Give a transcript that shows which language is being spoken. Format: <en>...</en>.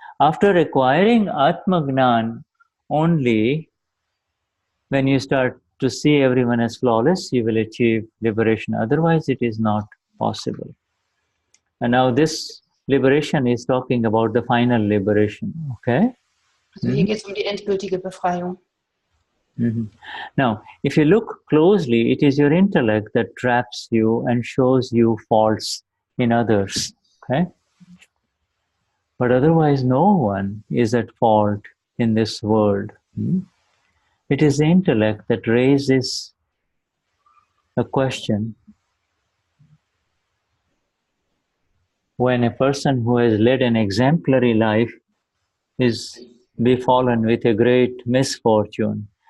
<en>After acquiring Atma Gnan, only when you start to see everyone as flawless, you will achieve liberation. Otherwise, it is not possible. And now this liberation is talking about the final liberation, okay?</en> <de>Also hier geht es die endgültige Befreiung.</de> <en>Now, if you look closely, it is your intellect that traps you and shows you faults in others, okay? But otherwise, no one is at fault in this world. It is the intellect that raises a question when a person who has led an exemplary life is befallen with a great misfortune.</en>